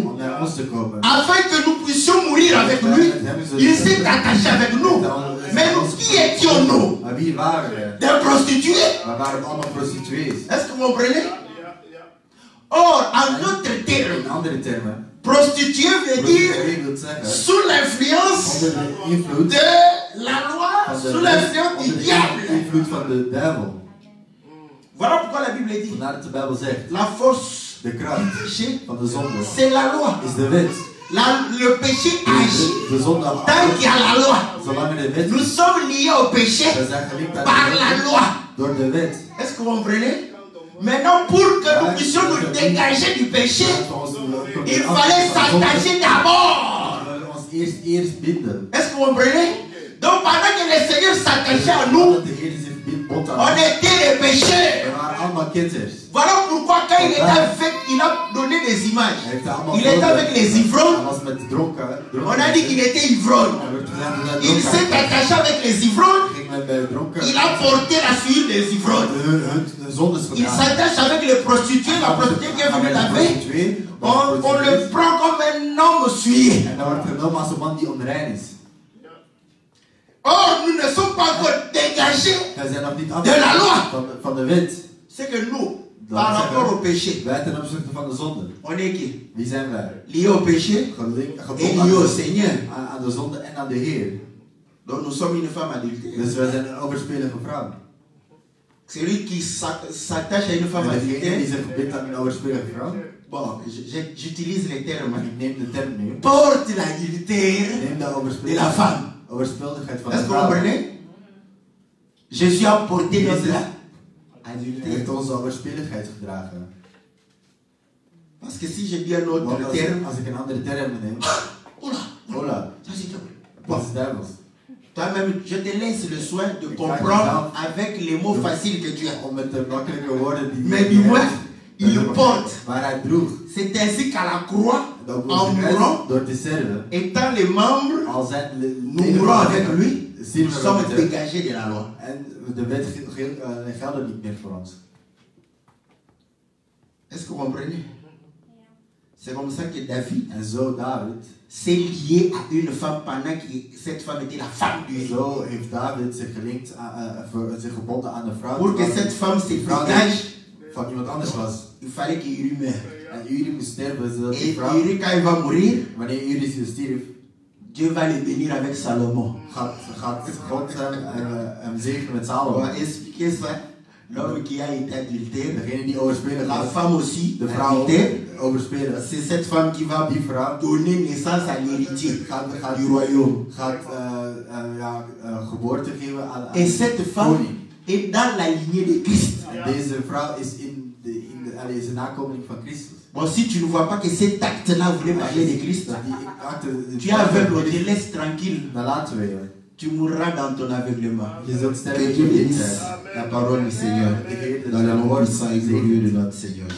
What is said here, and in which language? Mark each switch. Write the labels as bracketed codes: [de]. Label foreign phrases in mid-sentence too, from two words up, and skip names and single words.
[nl] om naar ons te komen. [fr] afin que nous puissions mourir avec lui, il s'est attaché avec nous. Mais nous, qui étions-nous? [nl] Maar wie waren we? [fr] Des prostituées? [nl] We waren allemaal prostituees. [fr] Est-ce que vous comprenez? Or, en d'autres [nl] In [fr] termes, [nl] andere termen, [fr] prostituée veut dire [nl] prostituee wil zeggen, [fr] sous l'influence [nl] onder de invloed [fr] de la loi, sous l'influence du diable. [nl] invloed van de duivel. [fr] Voilà pourquoi la Bible dit [nl] Vandaar dat de Bijbel zegt, [fr] la force de du [nl] kracht [fr] péché, [nl] van de zonde [fr] c'est la loi. [nl] is de wet. [fr] Le péché agit [nl] De zonde, [fr] tant qu'il y a la loi. [nl] zolang er de wet [fr] Nous [nl] is, [fr] sommes liés au péché [nl] we zijn gelinkt aan [fr] par [nl] de [fr] la [nl] wet [fr] loi. [nl] door de wet. [fr] Est-ce que vous comprenez? Maintenant, pour que nous puissions nous dégager du péché, il fallait s'attacher d'abord. [nl] We ons eerst binden. [fr] Est-ce que vous comprenez? Donc, pendant que le Seigneur s'attachait à nous, [nl] Dat de Heer zich bond aan [fr] on [nl] ons. [fr] était des pécheurs. [nl] We waren allemaal ketters. [fr] Voilà pourquoi quand il était avec, il a donné des images. [nl] Hij heeft allemaal [fr] Il était avec les [nl] Hij [fr] ivrognes. [nl] was met dronken. [fr] On a dit qu'il était ivrogne. [nl] Hij werd gezegd dat hij [fr] Il [nl] dronken [fr] s'est [nl] was. [fr] attaché avec les ivrognes. [nl] Ging met dronken. [fr] Il a porté la suite des ivrognes. [nl] Hun zondes [fr] Il [nl] gedaan. [fr] s'attache avec les prostituées. La prostituée qui est venue laver, on le prend comme un homme souillé. [nl] En dan wordt genomen als een man die onrein is. [fr] Or, nous ne sommes pas encore dégagés. [nl] Wij zijn nog niet af [fr] De la loi. [nl] van de wet. [fr] C'est que nous, par rapport au péché, [nl] Wij ten opzichte van de zonde. [fr] on est qui? [nl] Wie zijn wij? [fr] Liés au péché et [nl] Gebonden [fr] liés au Seigneur. [nl] aan de zonde en aan de Heer. [fr] Donc nous sommes une femme adultère. [nl] Dus wij zijn een overspelige vrouw. [fr] Celui qui s'attache à une femme [nl] En degene die [fr] adultère, [nl] zich verbindt aan een overspelige vrouw. [fr] bon, j'utilise les termes. [nl] Maar ik neem de term nu. [fr] Porte l'adultère [nl] Neem de [fr] de la femme. Est-ce que vous comprenez? Jésus a porté notre adultère. Parce que si je dis un autre terme, [nl] Hola, [fr] ça c'est tout. [nl] wat is duivels? [fr] Toi-même, je te laisse le soin de comprendre avec les mots faciles que tu as. [nl] Om met de makkelijke woorden die [fr] Mais du moins, il le porte. [nl] waar hij droeg. [fr] C'est ainsi qu'à la croix, [nl] Dat [fr] en mourant, [nl] door te sterven, [fr] étant les membres, [nl] al zijn [fr] nous mourons avec lui, [nl] zien [fr] nous [nl] we [fr] sommes [nl] met hem. [fr] dégagés de la loi. [nl] En de wet geldt niet meer voor ons. [fr] Est-ce que vous comprenez? C'est comme ça que David [nl] En zo David, [fr] s'est lié à une femme pendant que cette femme était la femme du roi. [nl] zo heeft David zich gelinkt, zich gebonden aan de vrouw. [fr] Pour que cette femme se dégage, [nl] van iemand anders was. [fr] il fallait qu'Uri meure. [nl] En Uri moest sterven, zodat die [fr] Et [nl] vrouw, [fr] Uri, quand il va mourir, [nl] wanneer Uri stierf, [fr] Dieu va le bénir avec Salomon. [nl] gaat God hem zegenen met [fr] On [nl] Salomo. [fr] va expliquer ça. L'homme qui a été adultère, [nl] Degene die overspelen [fr] la [nl] gaat, [fr] femme aussi, [nl] de vrouw [fr] adultère, [nl] overspelen. [fr] c'est cette femme qui va [nl] Die vrouw [fr] donner naissance à l'héritier [nl] gaat [fr] du royaume. [nl] geboorte geven aan [fr] Et cette femme [nl] koning. [fr] est dans la lignée de Christ. [nl] En deze vrouw is is een nakomeling van Christus. [fr] Bon, si tu ne vois pas que cet acte-là voulait parler de Christ, tu es aveugle, on te laisse tranquille. [nl] Dan laten we je. [fr] Tu mourras dans ton aveuglement. [nl] Je zult [fr] Que [nl] sterven [fr] Dieu [nl] in je [fr] bénisse [nl] blindheid. [fr] la parole du Seigneur [nl] De Heer, [fr] dans le nom [nl] woord [fr] puissant et glorieux de notre Seigneur.